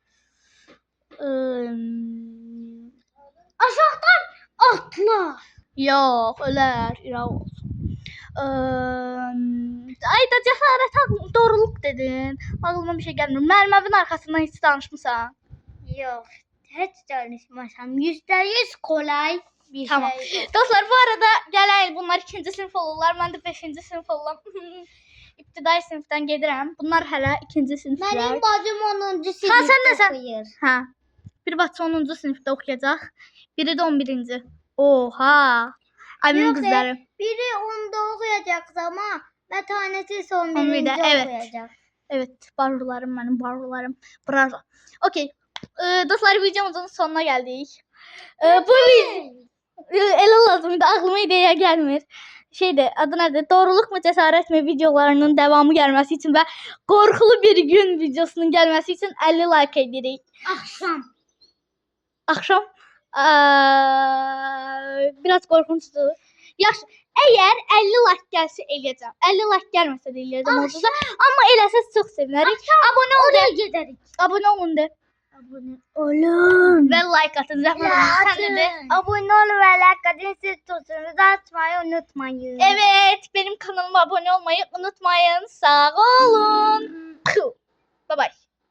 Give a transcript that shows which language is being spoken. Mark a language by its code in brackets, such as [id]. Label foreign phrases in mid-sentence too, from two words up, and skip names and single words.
[az] Aşağıdan atla. Yox, ölər, iraq olsun. Ay da cəsarət doğruluq dedin. Ağlıma bir şey gəlmir. Mənim evin arxasından heç danışmısan? [tr] Yok. Hiç danışmasam. %100 kolay bir Tamam. şey. [az] Dostlar bu arada gələk bunlar 2-ci sinif olurlar. Mən də 5-ci sinif oluram. İbtidai sinifdən gedirəm. Bunlar hələ 2-ci siniflər. [tr] Benim bacım 10. sınıfta Ha, sen de sen. okuyur. [az] Hə. Bir bacı 10-cu sinifdə oxuyacaq. Biri də 11-ci. Oha. Əmin [tr] Yok, [az] qızları. [tr] Biri 10'da okuyacak ama bir tanesi son 11'de, birinci evet. okuyacak. Evet, barrularım benim, barrularım. Bravo. Okey. [az] Dostlar videomuzun sonuna geldik. Bu ele lazımdı, aklıma ideya gelmir. [tr] Adı nedir? Doğruluk mu cesaret mi videolarının devamı gelmesi için ve korkulu bir gün videosunun gelmesi için 50 like edirik. Akşam. Akşam biraz korkunçtu. [az] Yaxşı, eğer 50 like gelse eləyəcəm. 50 like gelmese de eləyəcəm orada. Amma eləsəz çox sevinərik. [tr] Abone olun. Oraya giderik. Abone olun de. Abone olun. Ve like atın. Sen de. Abone olun ve like atın. Siz tutunuzu açmayı unutmayın. Evet, benim kanalıma abone olmayı unutmayın. Sağ olun. [en] Bye bye.